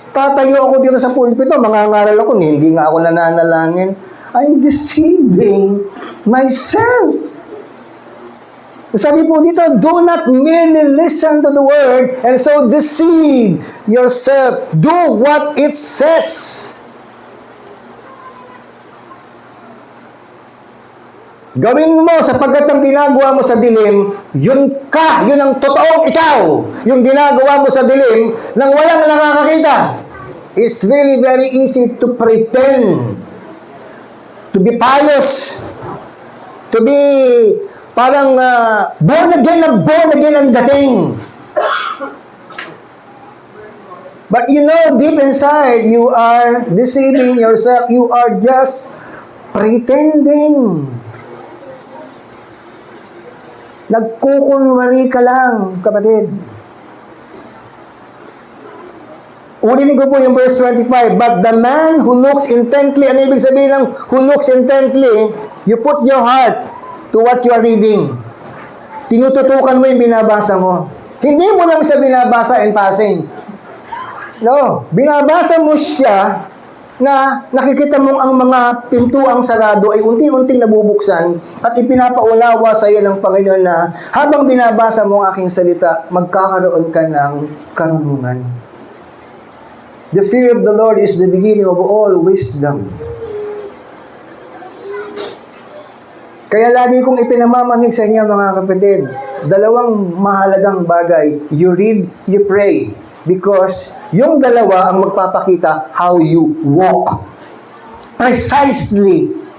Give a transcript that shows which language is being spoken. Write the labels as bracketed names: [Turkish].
[Filipino] Tatayo ako dito sa pulpito, mangangaral ako, hindi nga ako nananalangin. [English] I'm deceiving myself. [Filipino] Sabi po dito, [English] do not merely listen to the word and so deceive yourself. Do what it says. [Filipino] Gawin mo sapagkat ang ginagawa mo sa dilim, yun ka, yun ang totoong ikaw. Yung ginagawa mo sa dilim nang walang nakakakita. [English] It's really very easy to pretend, to be pious, to be parang born again [Filipino] ang dating. [English] But you know, deep inside, you are deceiving yourself. You are just pretending. [Filipino] Nagkukunwari ka lang, kapatid. Ulitin ko po yung [English] verse 25. But the man who looks intently, [Filipino] ano ibig sabihin ng [English] who looks intently, you put your heart to what you are reading. [Filipino] Tinututukan mo yung binabasa mo. Hindi mo lang siya binabasa [English] and passing. [Filipino] No, binabasa mo siya na nakikita mong ang mga pintuang sarado ay unti-unting nabubuksan at ipinapaunawa sa iyo ng Panginoon na habang binabasa mo ang aking salita, magkakaroon ka ng karunungan. [English] The fear of the Lord is the beginning of all wisdom. [Filipino] Kaya lagi kong ipinamamanig sa inyo mga kapatid, dalawang mahalagang bagay. [English] You read, you pray. Because [Filipino] yung dalawa ang magpapakita [English] how you walk. Precisely.